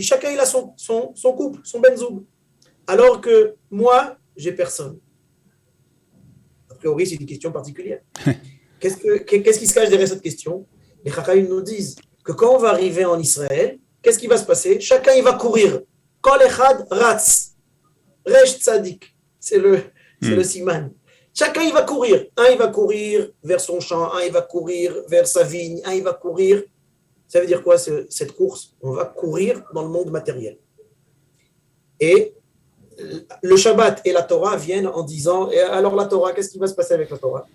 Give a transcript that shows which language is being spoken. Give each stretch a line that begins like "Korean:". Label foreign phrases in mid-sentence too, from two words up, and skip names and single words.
French: Chacun, il a son couple, son benzoug. Alors que moi, j'ai personne. A priori, c'est une question particulière. Qu'est-ce qui se cache derrière cette question? Les Chachamim nous disent que quand on va arriver en Israël, qu'est-ce qui va se passer? Chacun, il va courir.
Hebrew: כל אחד רץ. ריש צדיק.
French: C'est le siman. Chacun, il va courir. Un, il va courir vers son champ. Un, il va courir vers sa vigne. Un, il va courir. Ça veut dire quoi, cette course? On va courir dans le monde matériel. Et le Shabbat et la Torah viennent en disant, et alors la Torah, qu'est-ce qui va se passer avec la Torah?